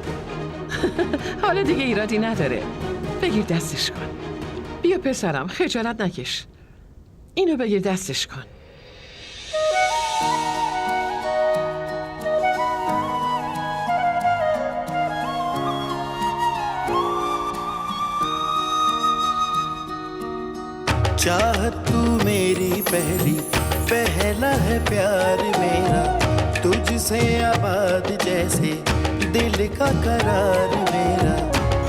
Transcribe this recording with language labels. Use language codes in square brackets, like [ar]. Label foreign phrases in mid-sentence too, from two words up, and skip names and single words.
[fa] حالا دیگه ایرادی نداره. بگیر دستش کن. بیا پسرم خجالت نکش. اینو بگیر دستش کن. [hi] चाहत तू मेरी पहला है प्यार मेरा, तुझसे आबाद जैसे दिल का करार मेरा।